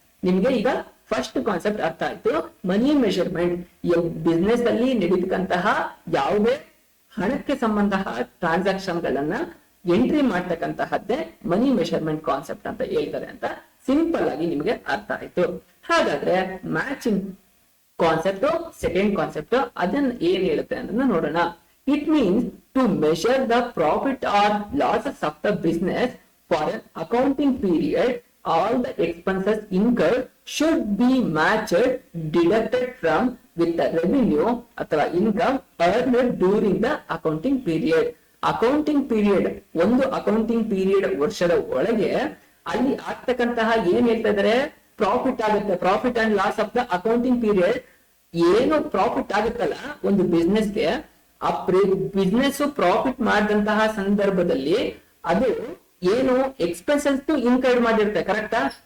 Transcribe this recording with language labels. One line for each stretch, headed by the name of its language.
Kannada: ನಿಮ್ಗೆ ಈಗ first concept ಅರ್ಥ ಆಯ್ತು. ಮನಿ ಮೆಷರ್ಮೆಂಟ್, ಬಿಸ್ನೆಸ್ ಅಲ್ಲಿ ನಡೀತಕ್ಕಂತಹ ಯಾವುದೇ ಹಣಕ್ಕೆ ಸಂಬಂಧ ಟ್ರಾನ್ಸಾಕ್ಷನ್ ಗಳನ್ನ ಎಂಟ್ರಿ ಮಾಡ್ತಕ್ಕಂತಹದ್ದೇ ಮನಿ ಮೆಷರ್ಮೆಂಟ್ ಕಾನ್ಸೆಪ್ಟ್ ಅಂತ ಹೇಳ್ತಾರೆ ಅಂತ ಸಿಂಪಲ್ ಆಗಿ ನಿಮ್ಗೆ ಅರ್ಥ ಆಯ್ತು. ಹಾಗಾದ್ರೆ ಮ್ಯಾಚಿಂಗ್ ಕಾನ್ಸೆಪ್ಟ್, ಸೆಕೆಂಡ್ ಕಾನ್ಸೆಪ್ಟ್, ಅದನ್ನ ಏನ್ ಹೇಳುತ್ತೆ ಅನ್ನೋದನ್ನ ನೋಡೋಣ.
English: It means to measure the profit or losses of the business for an accounting period. All the expenses incurred should be matched, deducted from with the revenue
Kannada: ಅಥವಾ
English: income earned during the accounting period.
Kannada: Accounting period, ಒಂದು accounting period ವರ್ಷದ ಒಳಗೆ ಅಲ್ಲಿ ಆಗ್ತಕ್ಕಂತಹ ಏನ್ ಹೇಳ್ತಾ ಇದಾರೆ, profit ಆಗುತ್ತೆ.
English: Profit and loss of the accounting period.
Kannada: ಏನು ಪ್ರಾಫಿಟ್ ಆಗುತ್ತಲ್ಲ ಒಂದು ಬಿಸ್ನೆಸ್ಗೆ, ಆ ಬಿಸ್ನೆಸ್ ಪ್ರಾಫಿಟ್ ಮಾಡಿದಂತಹ ಸಂದರ್ಭದಲ್ಲಿ ಅದು ಏನು ಎಕ್ಸ್ಪೆನ್ಸಸ್ ಇನ್ಕರ್ಡ್ ಮಾಡಿರುತ್ತೆ. ಕರೆಕ್ಟಾ?